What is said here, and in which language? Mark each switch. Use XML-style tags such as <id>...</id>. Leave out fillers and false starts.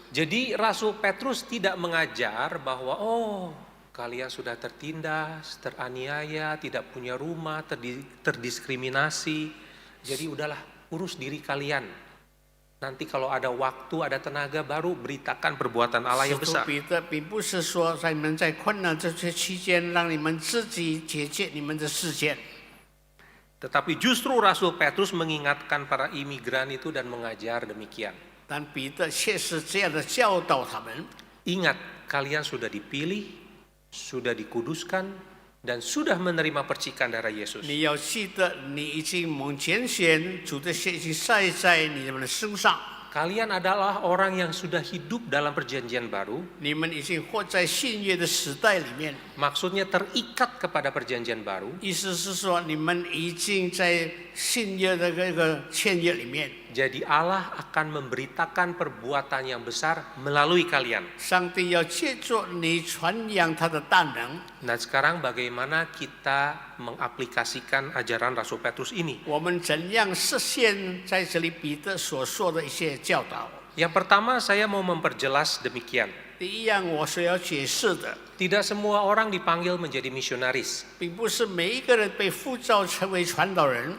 <id>Jadi Rasul Petrus tidak mengajar bahwa kalian sudah tertindas, teraniaya, tidak punya rumah, terdiskriminasi. Jadi udahlah, urus diri kalian. Nanti kalau ada waktu, ada tenaga, baru beritakan perbuatan Allah yang</id> <zh>使徒</zh> <id>besar.</id> <zh>彼得并不是说在你们在困难这些期间，让你们自己解决你们的事件。</zh> <id>Tetapi justru Rasul Petrus mengingatkan para imigran itu dan mengajar demikian.</id> <zh>但彼得却是这样的教导他们：</zh> <id>Ingat, kalian sudah dipilih, sudah dikuduskan, dan sudah menerima percikan darah Yesus.</id> <zh>你要记得，你已经蒙拣选，主的血已经晒在你们的身上。</zh> <id>Kalian adalah orang yang sudah hidup dalam perjanjian baru,</id> <zh>你们已经活在新约的时代里面，</zh> <id>maksudnya terikat kepada perjanjian baru,</id> <zh>意思是说你们已经在新约的这个签约里面。</zh> <id>jadi Allah akan memberitakan perbuatan yang besar melalui kalian.</id> <zh>上帝要借着你传扬他的大能。</zh> <id>Nah sekarang bagaimana kita mengaplikasikan ajaran Rasul Petrus ini?</id> <zh>我们怎样实现在这里彼得所说的一些教导？</zh> <id>Yang pertama saya mau memperjelas demikian.</id> <zh>第一样我所要解释的，</zh> <id>Tidak semua orang dipanggil menjadi misionaris,</id> <zh>并不是每一个人被呼召成为传道人，</zh>